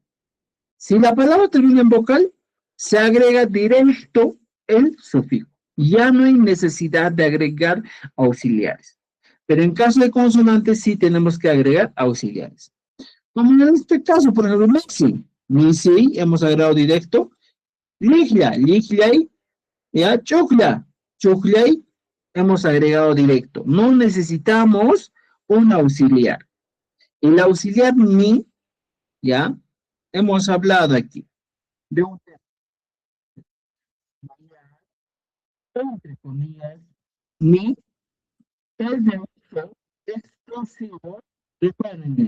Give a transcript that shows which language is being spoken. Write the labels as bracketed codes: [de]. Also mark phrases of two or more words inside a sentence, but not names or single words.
[es] Si la palabra termina en vocal, se agrega directo el sufijo. Ya no hay necesidad de agregar auxiliares. Pero en caso de consonantes, sí tenemos que agregar auxiliares. Como en este caso, por ejemplo, Mixi. Mixi, hemos agregado directo. [qu] Liglia, ligliay, ya, chocla, choclay, [es] hemos agregado directo. No necesitamos un auxiliar. El auxiliar mi, ya, hemos hablado aquí de un entre comillas, mi es de uso exclusivo de cuáles.